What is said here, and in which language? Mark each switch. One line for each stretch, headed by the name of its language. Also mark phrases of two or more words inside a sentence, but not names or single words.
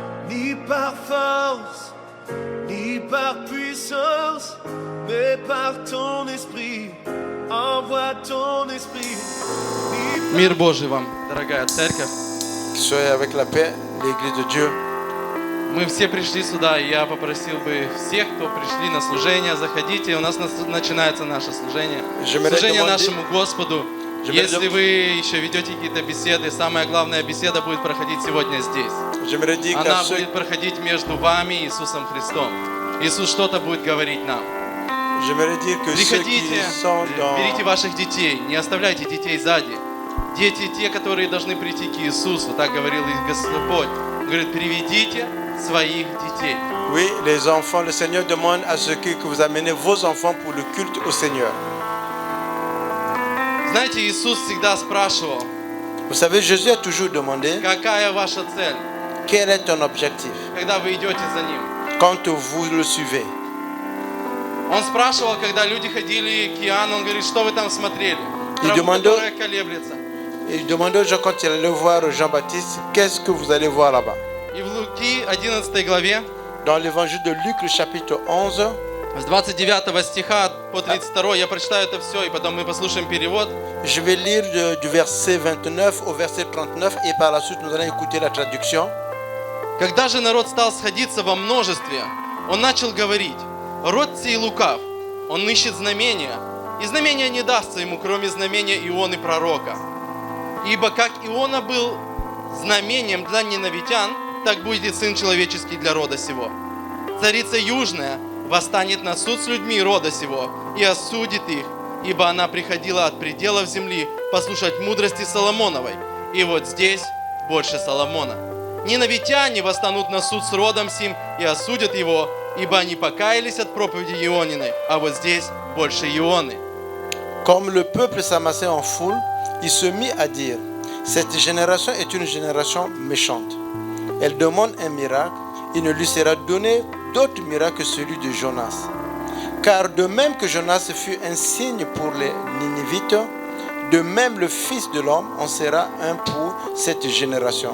French: ni par force, ni par puissance, mais par ton esprit. Envoie ton esprit.
Russian: Мир Божий вам, дорогая церковь.
French: Soyez avec la paix, l'Église de Dieu.
Russian: Мы все пришли сюда, и я попросил бы всех, кто пришли на служение, заходите. У нас начинается наше служение. Служение нашему Господу. Если вы еще ведете какие-то беседы, самая главная беседа будет проходить сегодня здесь. Она будет проходить между вами и Иисусом Христом. Иисус что-то будет говорить нам. Приходите, берите ваших детей, не оставляйте детей сзади. Дети те, которые должны прийти к Иисусу, так говорил и Господь. Он говорит, приведите своих детей.
French: Oui, les enfants, le Seigneur demande à ce que vous amenez vos enfants pour le culte au Seigneur.
Russian: Знаете, Иисус всегда спрашивал,
French: Vous savez, Jésus a toujours demandé,
Russian: какая ваша цель,
French: quel est ton objectif
Russian: когда вы идете за Ним.
French: quand vous le suivez?
Russian: Он спрашивал, когда люди ходили к Иоанну, он говорит, что вы там смотрели? Траву, которая колеблется.
French: Il demandait aux gens quand il allait voir Jean-Baptiste, qu'est-ce que vous allez voir là-bas?
Russian: И в Луки 11 главе,
French: Dans l'évangile de Luc, le chapitre 11,
Russian: с 29 стиха по 32, я прочитаю это все, и потом мы послушаем перевод.
French: je vais lire du verset 29 au verset 39 et par la suite nous allons écouter la traduction.
Russian: Когда же народ стал сходиться во множестве, он начал говорить, род сей лукав, он ищет знамения, и знамения не дастся ему, кроме знамения Ионы пророка. Ибо как Иона был знамением для ниновитян, так будет Сын Человеческий для рода сего. Царица Южная восстанет на суд с людьми рода сего и осудит их, ибо она приходила от пределов земли послушать мудрости Соломоновой. И вот здесь больше Соломона. Ниновитяне восстанут на суд с родом сим и осудят его, ибо они покаялись от проповеди Иониной, а вот здесь больше Ионы.
French: Comme le peuple s'amassait en foule, il se mit à dire, cette génération est une génération méchante. Elle demande un miracle, il ne lui sera donné d'autre miracle que celui de Jonas. Car de même que Jonas fut un signe pour les Ninivites, de même le Fils de l'homme en sera un pour cette génération.